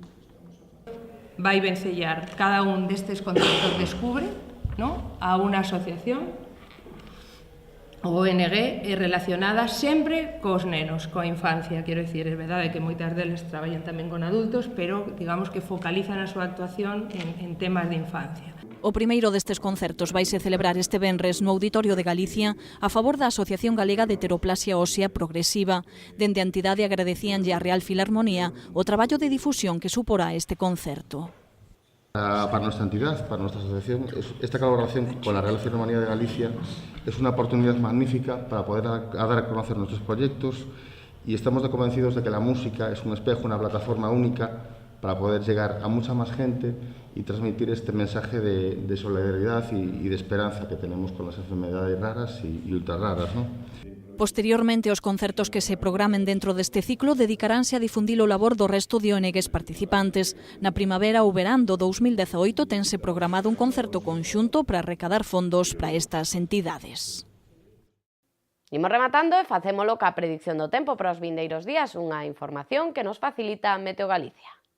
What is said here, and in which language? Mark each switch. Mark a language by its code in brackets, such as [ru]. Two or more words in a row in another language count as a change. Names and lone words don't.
[gl] Vai vencellar cada un destes concertos Descubre, ¿no?, a unha asociación ONG relacionada sempre cos nenos, coa infancia, quero dicir, é verdade que moitas deles traballan tamén con adultos, pero digamos que focalizan a súa actuación en temas de infancia. O primeiro destes concertos vaise celebrar este venres no Auditorio de Galicia a favor da Asociación Galega de Heteroplasia Ósea Progresiva. Dende a entidade agradecíanlle á Real Filarmonía o traballo de difusión que suporá este concerto. [es] Para nuestra entidad, para nuestra asociación, esta colaboración con la Real Filarmonía de Galicia es una oportunidad magnífica para poder dar a conocer nuestros proyectos y estamos convencidos de que la música es un espejo, una plataforma única para poder llegar a mucha más gente y transmitir este mensaje de solidaridad y de esperanza que tenemos con las enfermedades raras y ultra raras, ¿no? [gl] Posteriormente, os concertos que se programen dentro deste ciclo dedicaránse a difundir o labor do resto de ONGs participantes. Na primavera ou verán do 2018 tense programado un concerto conxunto para recadar fondos para estas entidades. Imos rematando e facémolo ca predicción do tempo para os vindeiros días, unha información que nos facilita Meteo Galicia.